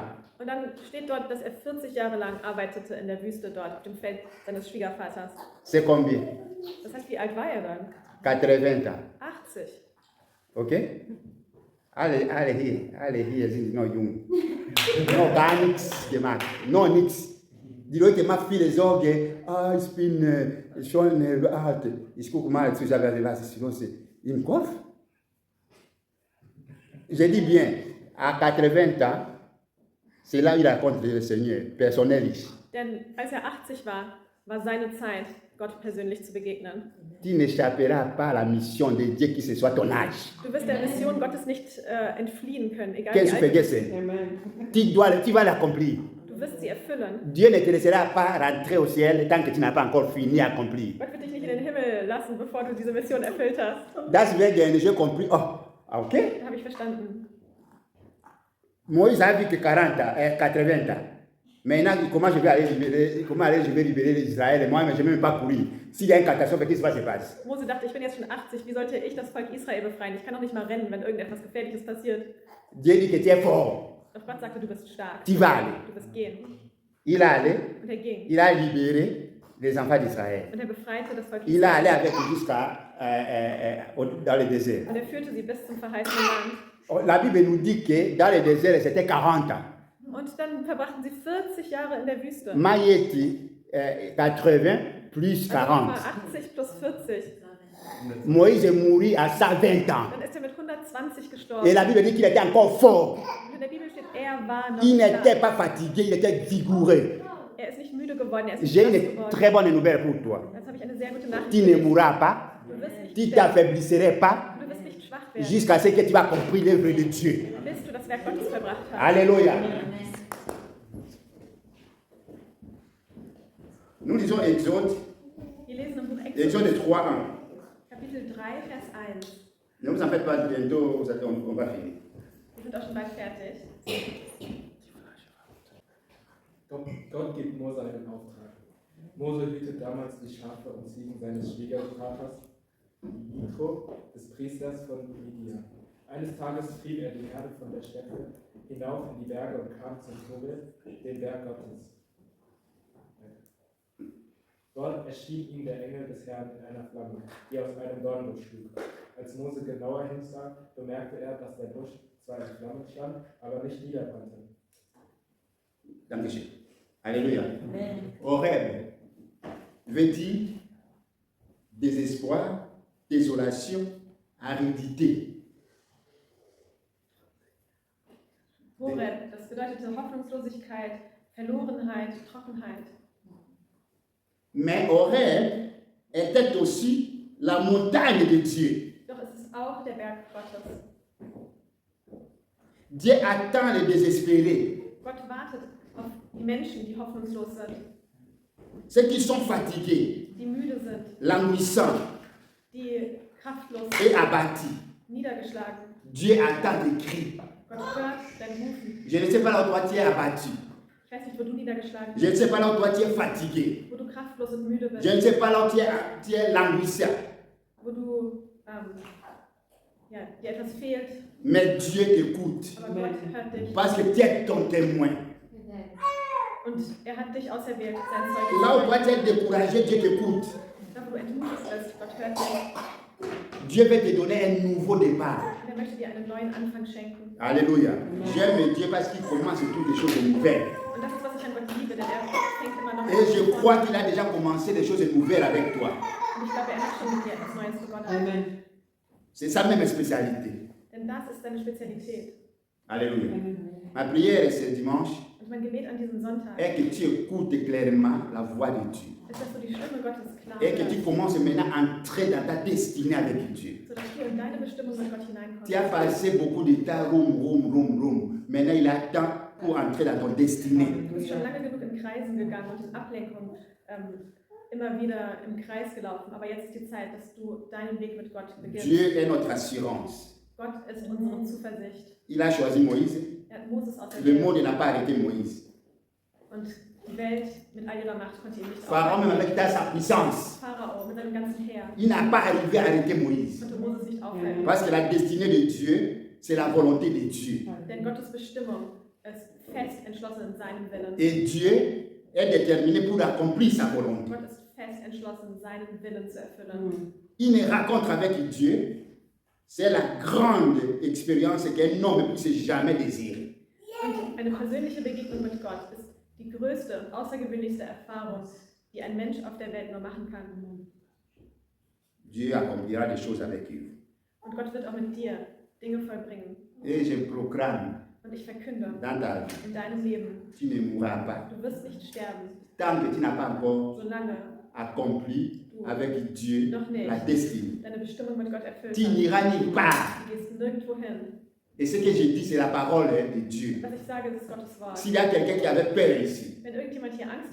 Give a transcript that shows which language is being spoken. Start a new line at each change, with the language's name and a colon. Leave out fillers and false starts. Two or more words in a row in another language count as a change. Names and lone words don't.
German: Und dann steht dort, dass er 40 Jahre lang arbeitete in der Wüste dort, auf dem Feld seines Schwiegervaters.
French: C'est combien?
German: Das heißt, wie alt war er dann?
French: 80 ans. 80. Ok?
German: Alle hier sind noch jung. Noch gar nichts gemacht. Noch nichts. Die Leute machen viele Sorgen. Ich bin schon alt. Ich gucke mal zu, was ist los im Kopf.
French: Je dis bien, à 80 ans, c'est là où il rencontre le Seigneur, personnellement.
German: Denn als er 80 war, war seine Zeit, Gott persönlich zu begegnen.
French: Tu n'échapperas pas à la mission de Dieu qui ce soit ton âge.
German: Du wirst der Mission Gottes nicht entfliehen können, egal
French: Qu'est-ce que
German: wie alt
French: tu
German: du bist. Amen.
French: tu vas l'accomplir.
German: Du wirst sie erfüllen.
French: Dieu ne te laissera pas rentrer au ciel tant que tu n'as pas encore fini à accomplir.
German: Gott wird dich nicht in den Himmel lassen, bevor du diese Mission erfüllt hast. Das wird
French: j'ai compris. Oh, ok.
German: Habe ich verstanden.
French: Moïse a vécu 80 ans. Maintenant, comment je vais libérer Israël? Moi, je ne vais même pas courir. S'il y a une catastrophe, qu'est-ce qui se passe?
German: Mose dachte, ich bin jetzt schon 80, wie sollte ich das Volk Israel befreien? Ich kann doch nicht mal rennen, wenn irgendetwas Gefährliches passiert.
French: Dieu dit que tu es fort.
German: Doch Gott sagte, du bist stark.
French: Tu vas aller.
German: Du wirst gehen.
French: Il est allé,
German: Und er ging.
French: il a libéré les enfants d'Israël.
German: Und er befreite das Volk
French: Il est allé
German: Israel.
French: avec jusqu'à dans le désert.
German: Und er führte sie bis zum verheißenen Land.
French: La Bible nous dit que dans le désert, c'était 40 ans.
German: Und dann verbrachten sie 40 Jahre in der Wüste.
French: Maïeti, 80 plus
German: Also nochmal 40. 80 plus 40.
French: Moïse est mort à 120 ans.
German: Dann ist er mit 120
French: Et
German: gestorben.
French: la Bible dit qu'il était encore fort.
German: Und in der Bibel steht, er war noch
French: Il n'était
German: stark.
French: pas fatigué, il était vigoureux.
German: Er ist nicht müde geworden, er ist nicht
French: J'ai
German: blass
French: une
German: geworden.
French: très bonne nouvelle pour toi.
German: Jetzt habe ich eine sehr gute Nachricht.
French: Tu
German: für
French: ne
German: dich.
French: mourras pas,
German: Du wirst nicht
French: tu
German: sterben.
French: t'affaibliserais pas
German: Du wirst nicht schwach werden,
French: jusqu'à ce que tu vas accomplir l'œuvre de Dieu.
German: bis du das Werk Gottes verbracht hast.
French: Alléluia. Nous lisons Exode,
German: Wir lesen im Buch
French: Exode
German: Exodus,
French: 3, 1.
German: Kapitel 3, Vers 1.
French: Ne vous en faites pas, bientôt on va finir.
German: Wir sind auch schon bald fertig. Gott gibt Mose einen Auftrag. Mose hütet damals die Schafe und Ziegen seines Schwiegervaters, Jitro, des Priesters von Midian. Eines Tages trieb er die Herde von der Stätte hinauf in die Berge und kam zum Horeb, den Berg Gottes. Dort erschien ihm der Engel des Herrn in einer Flamme, die aus einem Dornbusch schlug. Als Mose genauer hinsah, bemerkte er, dass der Busch zwar in Flammen stand, aber nicht niederbrannte. Dankeschön.
French: Alléluia. Horeb veut dire désespoir, désolation, aridité.
German: Horeb, das bedeutete Hoffnungslosigkeit, Verlorenheit, Trockenheit.
French: Mais Horeb était aussi la montagne de Dieu.
German: Doch es ist auch der Berg Gottes.
French: Dieu attend les désespérés.
German: Gott wartet auf die Menschen, die hoffnungslos sind,
French: ceux qui sont fatigués,
German: die müde sind,
French: languissants
German: die kraftlos
French: et abattus.
German: niedergeschlagen.
French: Dieu attend des cris.
German: Gott hört dein Rufen.
French: Je ne sais pas là où toi tu es abattu.
German: Ich weiß nicht, wo du niedergeschlagen
French: Je ne
German: bist,
French: sais pas là où toi tu es fatigué.
German: wo du kraftlos und müde
French: Je ne
German: bist,
French: sais pas là où tu es languissant.
German: wo du dir etwas fehlt,
French: Mais Dieu t'écoute.
German: aber Gott hört dich.
French: Parce que tu es ton témoin.
German: Und er hat dich auserwählt, sein
French: Là où
German: Zeugnis.
French: toi tu es découragé, Dieu t'écoute.
German: Da, wo du entmutigt bist, Gott hört dich.
French: Dieu veut te donner un nouveau départ.
German: Und er möchte dir einen neuen Anfang schenken.
French: Alléluia. J'aime Dieu parce qu'il commence toutes les choses nouvelles.
German: Und das ist, was ich an Gott liebe, denn er fängt immer noch
French: Et je
German: von
French: crois
German: vorne.
French: qu'il a déjà commencé des choses nouvelles avec toi.
German: Und ich glaube, er hat schon mit dir etwas Neues begonnen. Amen.
French: C'est sa même spécialité.
German: Denn das ist seine Spezialität.
French: Alléluia. Amen. Ma prière ce dimanche
German: Und mein Gebet an diesem Sonntag
French: est que tu écoutes clairement la voix de Dieu.
German: ist, dass du die Stimme Gottes klar
French: Et que tu
German: hörst,
French: commences maintenant à entrer dans ta destinée avec Dieu.
German: sodass du in deine Bestimmung mit Gott
French: Tu
German: hineinkommst.
French: as passé beaucoup de temps, roum. Maintenant, il attend pour entrer dans ton destinée.
German: Du bist schon lange genug in Kreisen gegangen und in Ablenkung immer wieder im Kreis gelaufen. Aber jetzt ist die Zeit, dass du deinen Weg mit Gott beginnst.
French: Dieu est notre assurance.
German: Gott ist unsere Zuversicht.
French: Il a choisi Moïse.
German: Er hat Moses
French: Le
German: auserwählt.
French: monde n'a pas arrêté Moïse.
German: Und die Welt mit all ihrer Macht konnte ihn nicht
French: Pharaon, même
German: aufhalten.
French: avec sa puissance,
German: Pharao mit seinem ganzen Heer
French: il n'a pas arrivé à arrêter Moïse.
German: konnte Moses nicht aufhalten.
French: Parce que la destinée de Dieu, c'est la volonté de Dieu.
German: Denn Gottes Bestimmung ist fest entschlossen in seinem Willen.
French: Et Dieu est déterminé pour accomplir sa volonté.
German: Gott ist fest entschlossen, seinen Willen zu erfüllen.
French: Une rencontre avec Dieu, c'est la grande expérience qu'un homme puisse jamais désirer.
German: Und eine persönliche Begegnung mit Gott ist die größte, außergewöhnlichste Erfahrung, die ein Mensch auf der Welt nur machen kann.
French: Dieu accomplira des choses avec eux.
German: Und Gott wird auch mit dir Dinge vollbringen.
French: Et je proclame
German: Und ich verkünde,
French: dans ta vie,
German: in deinem Leben,
French: tu ne mourras pas.
German: du wirst nicht sterben,
French: Tant que tu n'as pas encore
German: solange
French: accompli avec Dieu
German: noch nicht
French: la destinée.
German: deine Bestimmung mit Gott erfüllt
French: Tu
German: hast.
French: n'iras nulle part.
German: Du gehst nirgendwo hin.
French: Et ce que je dis, c'est la parole de Dieu.
German: Was ich sage, das ist Gottes Wort.
French: S'il y a quelqu'un qui avait peur ici,
German: Wenn irgendjemand hier Angst